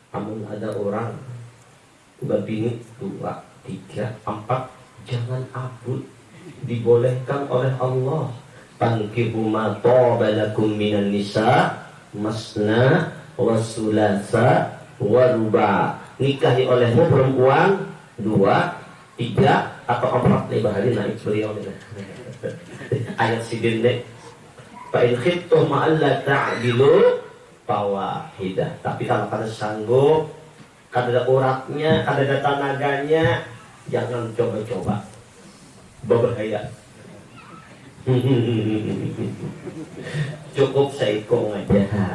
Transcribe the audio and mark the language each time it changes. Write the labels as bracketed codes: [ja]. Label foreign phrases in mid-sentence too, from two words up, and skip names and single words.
[bjn] amun ada orang berbini 2, 3, 4, jangan abut, dibolehkan oleh Allah. [ar] تنكحوا ما طاب لكم من النساء مثنى وثلاث ورباع. [id] Nikahi olehmu perempuan 2, 3 atau 4. [bjn] Nih bahari naik beliau nih. Ayat si dendek. [ar] فإن خفتم ألا تعدلوا فواحدة. [bjn] Tapi kalau kalian sanggup, kada ada uratnya, kada ada tenaganya, jangan coba-coba. Berbahaya. Cukup seikong aja.